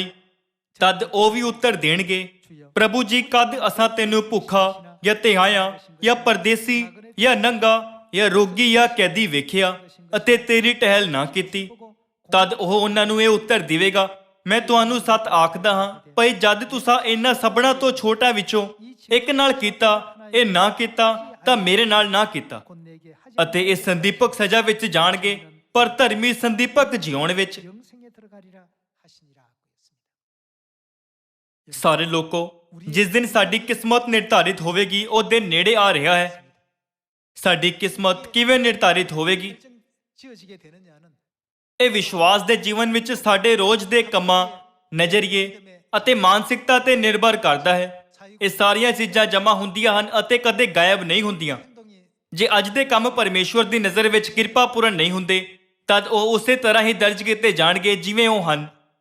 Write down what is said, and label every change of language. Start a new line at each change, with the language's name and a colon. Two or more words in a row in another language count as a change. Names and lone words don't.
Punjabi: ਤਦ ਉਹ ਵੀ ਉੱਤਰ ਦੇਣਗੇ, ਪ੍ਰਭੂ ਜੀ, ਕਦ ਅਸਾਂ ਤੈਨੂੰ ਭੁੱਖਾ ਜਾਂ ਤਿਹਾਇਆ ਜਾਂ ਪਰਦੇਸੀ ਜਾਂ ਨੰਗਾ ਜਾਂ ਰੋਗੀ ਜਾਂ ਕੈਦੀ ਵੇਖਿਆ ਅਤੇ ਤੇਰੀ ਟਹਿਲ ਨਾ ਕੀਤੀ। ਤਦ ਉਹ ਉਹਨਾਂ ਨੂੰ ਇਹ ਉੱਤਰ ਦੇਵੇਗਾ, ਮੈਂ ਤੁਹਾਨੂੰ ਸੱਚ ਆਖਦਾ ਹਾਂ, ਭਈ ਜਦ ਤੁਸਾਂ ਇਹਨਾਂ ਸਭਨਾਂ ਤੋਂ ਛੋਟਾ ਵਿੱਚੋਂ ਇੱਕ ਨਾਲ ਕੀਤਾ, ਇਹ ਨਾ ਕੀਤਾ ਤਾਂ ਮੇਰੇ ਨਾਲ ਨਾ ਕੀਤਾ।
Korean: 곧 내게 하지
Punjabi: ਅਤੇ ਇਹ ਸੰਦੀਪਕ ਸਜ਼ਾ ਵਿੱਚ ਜਾਣਗੇ, ਪਰ ਧਰਮੀ ਸੰਦੀਪਕ ਜਿਉਣ ਵਿੱਚ।
Korean: 영생에 들어가리라 하시니라 하고 있습니다.
Punjabi: ਸਾਰੇ ਲੋਕੋ, ਜਿਸ ਦਿਨ ਸਾਡੀ ਕਿਸਮਤ ਨਿਰਧਾਰਿਤ ਹੋਵੇਗੀ ਉਹ ਦਿਨ ਨੇੜੇ ਆ ਰਿਹਾ ਹੈ। ਸਾਡੀ ਕਿਸਮਤ ਕਿਵੇਂ ਨਿਰਧਾਰਿਤ ਹੋਵੇਗੀ?
Korean: 지어지게 되느냐는
Punjabi: ਇਹ ਵਿਸ਼ਵਾਸ ਦੇ ਜੀਵਨ ਵਿੱਚ ਸਾਡੇ ਰੋਜ਼ ਦੇ ਕੰਮਾਂ, ਨਜ਼ਰੀਏ ਅਤੇ ਮਾਨਸਿਕਤਾ ਤੇ ਨਿਰਭਰ ਕਰਦਾ ਹੈ। ਇਹ ਸਾਰੀਆਂ ਚੀਜ਼ਾਂ ਜਮ੍ਹਾਂ ਹੁੰਦੀਆਂ ਹਨ ਅਤੇ ਕਦੇ ਗਾਇਬ ਨਹੀਂ ਹੁੰਦੀਆਂ।
Korean: 행동이
Punjabi: ਜੇ ਅੱਜ ਦੇ ਕੰਮ ਪਰਮੇਸ਼ਵਰ ਦੀ ਨਜ਼ਰ ਵਿੱਚ ਕਿਰਪਾਪੂਰਨ ਨਹੀਂ ਹੁੰਦੇ, ਤਦ ਉਹ ਉਸੇ ਤਰ੍ਹਾਂ ਹੀ ਦਰਜ ਕੀਤੇ ਜਾਣਗੇ ਜਿਵੇਂ ਉਹ ਹਨ।